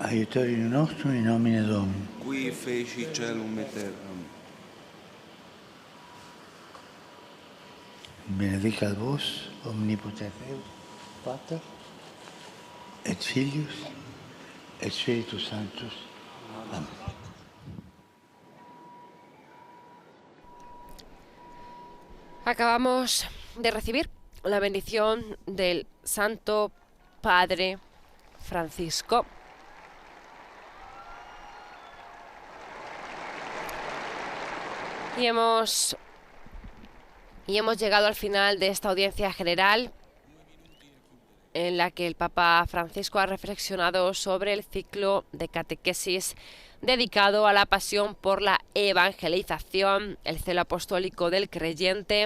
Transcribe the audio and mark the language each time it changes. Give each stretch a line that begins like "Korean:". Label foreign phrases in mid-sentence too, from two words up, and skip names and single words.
Latin: Aiutorium nostrum in nomine Domini. Qui feci caelum et terram. Benedicat vos, omnipotens Deus, Pater, et Filius, et Spiritus Sanctus. Amén.
Spanish: Acabamos de recibir la bendición del Santo Padre Francisco. Y hemos llegado al final de esta audiencia general en la que el Papa Francisco ha reflexionado sobre el ciclo de catequesis dedicado a la pasión por la evangelización, el celo apostólico del creyente.